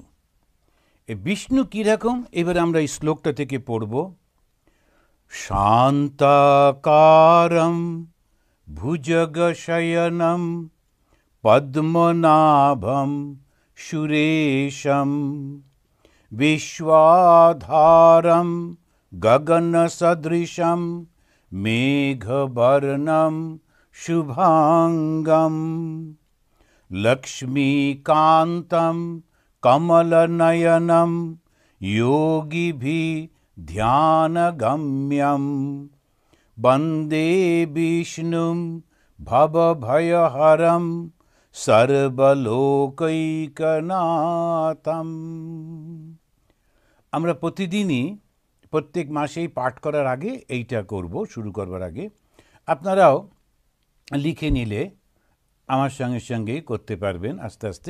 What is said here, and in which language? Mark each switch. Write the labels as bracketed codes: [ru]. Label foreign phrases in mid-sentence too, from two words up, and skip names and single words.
[bn] এই বিষ্ণু কীরকম? এবারে আমরা এই শ্লোকটা থেকে পড়ব। [sa] शान्ताकारम भुजगशयनम पद्मनाभम सुरेशम विश्वाधारं गगनसदृशं मेघवर्णं शुभांगं लक्ष्मीकान्तं कमलनयनं योगिभिः ध्यानगम्यं वन्दे विष्णुं भवभयहरं সর্বলোকৈকনাথম। [bn] আমরা প্রতিদিনই প্রত্যেক মাসেই পাঠ করার আগে এইটা করব, শুরু করবার আগে আপনারাও লিখে নিলে আমার সঙ্গে সঙ্গেই করতে পারবেন আস্তে আস্তে।